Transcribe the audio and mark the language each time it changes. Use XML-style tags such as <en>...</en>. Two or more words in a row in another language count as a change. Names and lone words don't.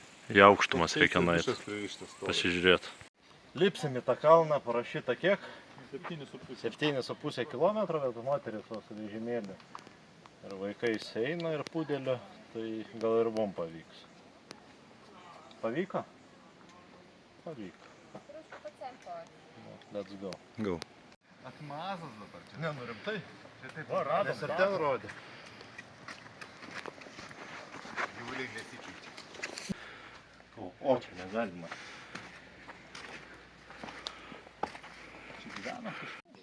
<lt>Į aukštumas reikia nueiti, pasižiūrėti. Lipsim į tą kalną, parašyta kiek? 7,5 km, bet moteris su vežimėliu. Ir vaikai eina ir pudelio, tai gal ir mum pavyks. Pavyko? Pavyko.</lt> <en>Let's go.</en> <lt>Go. Atmazas dabar. Ne, nu rimtai. Čia taip. O, radom. Nes ir ten rodė. Gyvuliai nesičiūčia. O, čia negalima. Čia gyvena kažkas.</lt>